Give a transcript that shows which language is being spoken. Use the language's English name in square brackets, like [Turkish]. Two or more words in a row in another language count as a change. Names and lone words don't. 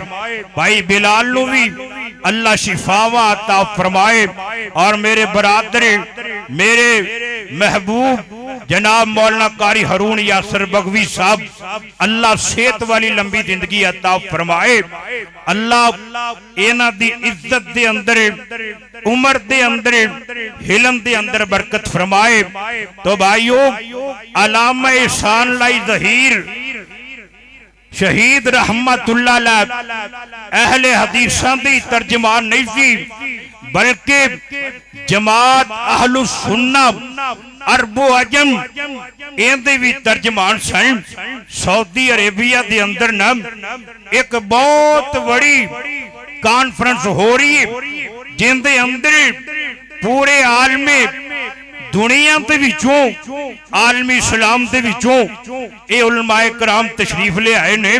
[Punjabi] بھائی بلال نوں وی اللہ شفاوا عطا فرمائے اور میرے برادر میرے محبوب جناب مولانا قاری ہارون یاسر بگوی صاحب اللہ صحت والی لمبی زندگی عطا فرمائے. اللہ ایہناں دی عزت دے اندر عمر دے اندر حلم دے اندر برکت فرمائے. تو بھائیو علامہ احسان لائی ظہیر شہید رحمۃ اللہ علیہ اہلِ حدیثاں دی ترجمان نہیں سی بلکہ جماعت اہلِ سنہ عرب و عجم ایہدے وی ترجمان سن. سعودی عریبیا دے اندر نا ایک بہت بڑی کانفرنس ہو رہی ہے جندے اندر پورے عالمِ دنیا کے وچوں عالمی اسلام کے وچوں یہ علمائے کرام تشریف لے آئے نے.